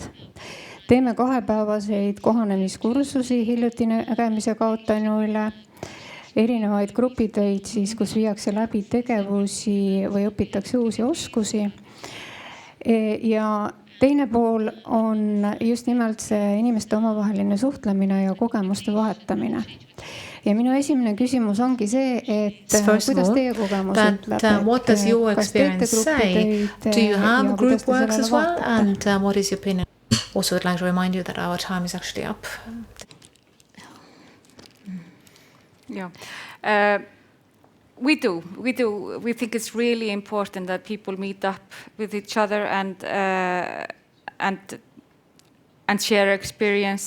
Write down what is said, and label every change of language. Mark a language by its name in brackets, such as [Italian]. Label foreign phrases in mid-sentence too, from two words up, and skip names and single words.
[Estonian] Teeme 2-päevaseid kohanemiskursusi hiljuti nägemise kaotanuile, erinevaid grupitöid siis, kus viiakse läbi tegevusi või õpitakse uusi oskusi. Ja teine pool on just nimelt see inimeste omavaheline suhtlemine ja kogemuste vahetamine. Ja minu esimene küsimus ongi see, et kuidas teie kogemus ütleb? [English] What does your experience say? Do you have group works as well? And what is your opinion? Also, I'd like to remind you that our time is actually up. Yeah. We do. We think it's really important that people meet up with each other and share experience.